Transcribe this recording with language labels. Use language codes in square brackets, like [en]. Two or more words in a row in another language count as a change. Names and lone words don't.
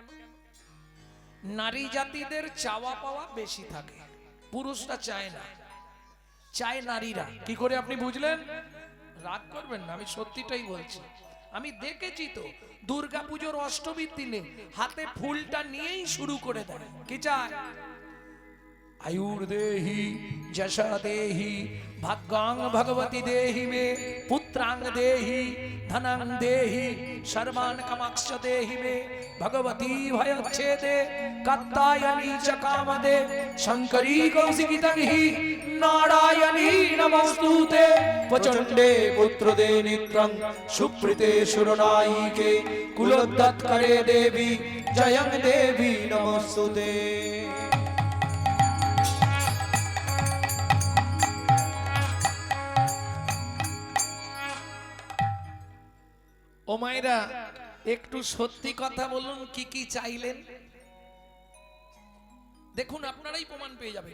[bn] নারী জাতিদের চাওয়া পাওয়া বেশি থাকে, পুরুষরা চায় না, চায় নারীরা। কি করে আপনি বুঝলেন? রাগ করবেন না, আমি সত্যিটাই বলছি। আমি দেখেছি তো, দুর্গাপুজোর অষ্টমীর দিনে হাতে ফুলটা নিয়েই শুরু করে দেয়। কি চায়? [sa] आयुर्देहि जशा देहि भाग्यां भगवती देहि मे पुत्रां देहि धनां देहि सर्वान् कामांश्च देहि मे भगवती भयच्छेदे कात्यायनी च कामदे शंकरी कौशिकी तन्हि नारायणी नमस्तुते प्रचंडे पुत्रदे नित्यं सुप्रीते सुरनायिके कुलोद्धात्करे देवी जयं देवी नमस्तुते। [bn] ও মায়েরা, একটু সত্যি কথা বলুন, কি কি চাইলেন? দেখুন, আপনারাই প্রমাণ পেয়ে যাবেন।